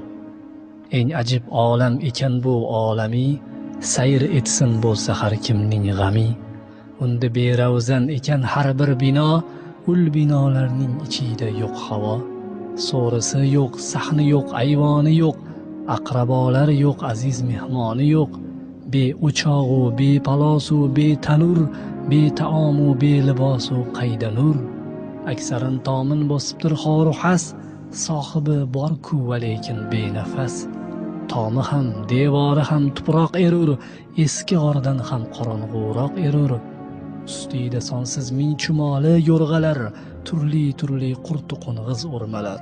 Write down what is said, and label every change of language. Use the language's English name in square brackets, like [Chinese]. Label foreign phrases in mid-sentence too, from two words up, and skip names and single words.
[Uzbek] Eng ajib olam ekan bu olamiy, sayr etsin bo'lsa har kimning g'ami. Unda beravzan ekan har bir bino, ul binolarning ichida yo'q havo. So'risi yo'q, sahni yo'q, ayvoni yo'q, aqrabolar yo'q, aziz mehmoni yo'q. Be o'chog'u, be palosu, be tanur, be taomu, be libosu qayda nur. Aksarin tomin bosibdir xoru xas, sohibi bor-ku va lekin benafas. Tomi ham, devori ham tuproq erur, eski g'ordan ham qorong'uroq erur. Ustida sonsiz ming chumoli yo'rg'alar, turli qurtu qo'ng'iz o'rmalar.